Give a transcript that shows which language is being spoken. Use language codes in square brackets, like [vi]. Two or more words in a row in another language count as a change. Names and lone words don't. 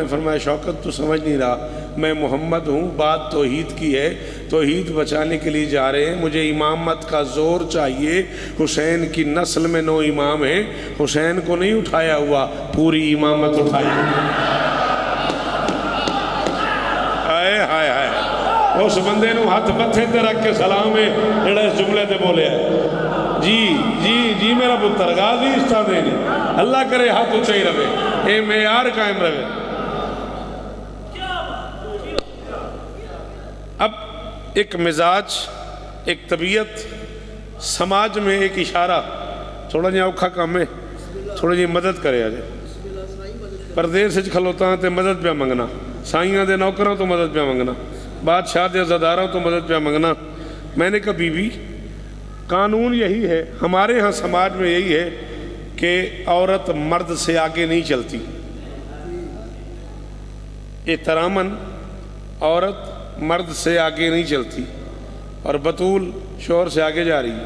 [ur] فرمایا شوکت تو سمجھ نہیں رہا، میں محمد ہوں، بات توحید کی ہے، توحید بچانے کے لیے جا رہے ہیں، مجھے امامت کا زور چاہیے، حسین کی نسل میں 9 امام ہیں، حسین کو نہیں اٹھایا ہوا، پوری امامت اٹھائی۔ [pa] ہائے ہائے ہائے، اس بندے نو ہاتھ متھے تے رکھ کے سلام ہے جڑا اس جملے تے بولے ہے، جی جی جی میرا پتر غازی استاد ہے، اللہ کرے ہاتھ اونچا ہی رہے، اے معیار قائم رہے۔ [ur] اب ایک مزاج، ایک طبیعت، سماج میں ایک اشارہ، [pa] تھوڑا جہاں اوکھا کام ہے، تھوڑا جہاں مدد کرے آجے، پردیس سے کھلوتا تے مدد پہ منگنا، سائیاں دے نوکروں تو مدد پہ منگنا، بادشاہ دے عزاداروں تو مدد پہ منگنا۔ [ur] میں نے کہا بی بی قانون یہی ہے، ہمارے ہاں سماج میں یہی ہے کہ عورت مرد سے آگے نہیں چلتی، احتراماً عورت مرد سے آگے نہیں چلتی، اور بطول شوہر سے آگے جا رہی ہے۔